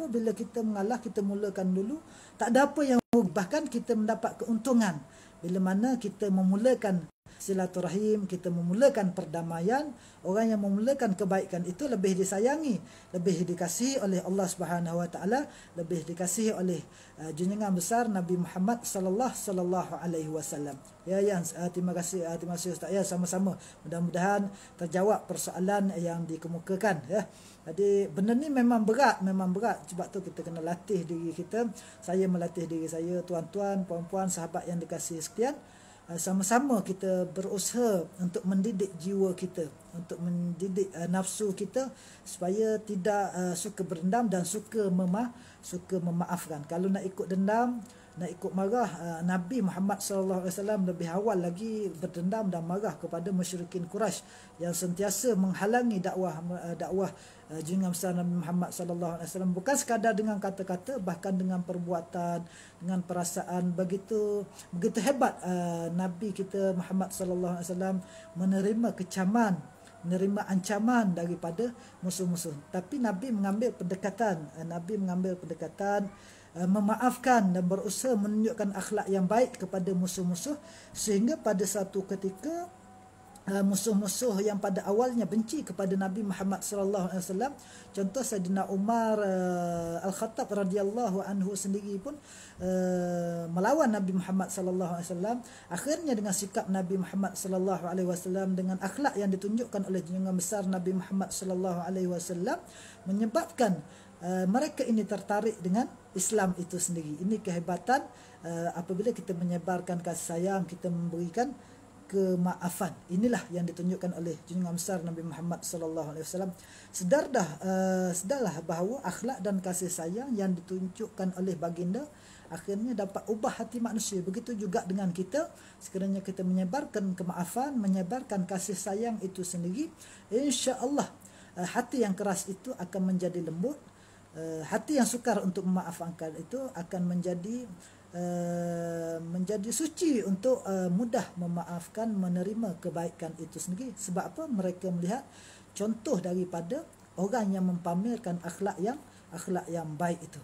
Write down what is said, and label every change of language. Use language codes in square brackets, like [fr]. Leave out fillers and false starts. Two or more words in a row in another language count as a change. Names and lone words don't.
[ms] Bila kita mengalah, kita mulakan dulu, tak ada apa yang rugi, bahkan kita mendapat keuntungan. Bila mana kita memulakan silaturahim, kita memulakan perdamaian, orang yang memulakan kebaikan itu lebih disayangi, lebih dikasihi oleh Allah [ar] سبحانه وتعالى, [ms] lebih dikasihi oleh junjungan besar Nabi Muhammad [ar] صلى الله عليه وسلم. [ms] Ya Yang, terima kasih Ustaz ya, sama-sama. Mudah-mudahan terjawab persoalan yang dikemukakan ya. Jadi benda ni memang berat. Sebab tu kita kena latih diri kita. Saya melatih diri saya, tuan-tuan, puan-puan, sahabat yang dikasihi sekalian. sama-sama kita berusaha untuk mendidik jiwa kita, untuk mendidik nafsu kita supaya tidak suka berdendam dan suka memaafkan. Kalau nak ikut dendam, nak ikut marah, Nabi Muhammad [ar] صلى الله عليه وسلم [ms] lebih awal lagi berdendam dan marah kepada musyrikin Quraisy yang sentiasa menghalangi dakwah junjungan besar Nabi Muhammad [ar] صلى الله عليه وسلم, [ms] bukan sekadar dengan kata-kata, bahkan dengan perbuatan, dengan perasaan. Begitu hebat Nabi kita Muhammad [ar] صلى الله عليه وسلم [ms] menerima kecaman, menerima ancaman daripada musuh-musuh. Tapi Nabi mengambil pendekatan, memaafkan dan berusaha menunjukkan akhlak yang baik kepada musuh-musuh, sehingga pada satu ketika musuh-musuh yang pada awalnya benci kepada Nabi Muhammad [ar] صلى الله عليه وسلم, [ms] contoh Saidina Umar Al-Khattab [ar] رضي الله عنه [ms] sendiri pun melawan Nabi Muhammad [ar] صلى الله عليه وسلم. [ms] Akhirnya dengan sikap Nabi Muhammad [ar] صلى الله عليه وسلم, [ms] dengan akhlak yang ditunjukkan oleh junjungan besar Nabi Muhammad [ar] صلى الله عليه وسلم, [ms] menyebabkan mereka ini tertarik dengan Islam itu sendiri. Ini kehebatan apabila kita menyebarkan kasih sayang, kita memberikan kemaafan. Inilah yang ditunjukkan oleh junjungan besar Nabi Muhammad [ar] صلى الله عليه وسلم. [ms] Sedarlah bahawa akhlak dan kasih sayang yang ditunjukkan oleh baginda akhirnya dapat ubah hati manusia. Begitu juga dengan kita, sekiranya kita menyebarkan kemaafan, menyebarkan kasih sayang itu sendiri, [ar] إن شاء الله [ms] hati yang keras itu akan menjadi lembut. Hati yang sukar untuk memaafkan itu akan menjadi suci untuk mudah memaafkan, menerima kebaikan itu sendiri. Sebab apa? Mereka melihat contoh daripada orang yang mempamerkan akhlak yang baik itu.